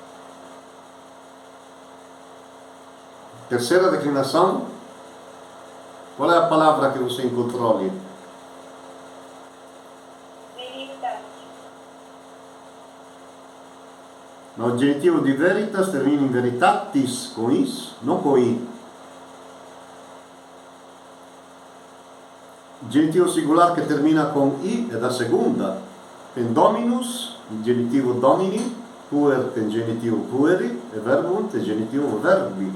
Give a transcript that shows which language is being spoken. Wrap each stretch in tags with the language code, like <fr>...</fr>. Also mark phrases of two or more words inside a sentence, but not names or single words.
<pt>Terceira declinação. Qual é a palavra que você encontrou ali? Veritas. No genitivo di veritas termina in veritatis, com is, não com i. Genitivo singular que termina com i é da segunda. Tem dominus, genitivo domini, puer tem genitivo pueri e verbum tem genitivo verbi.</pt>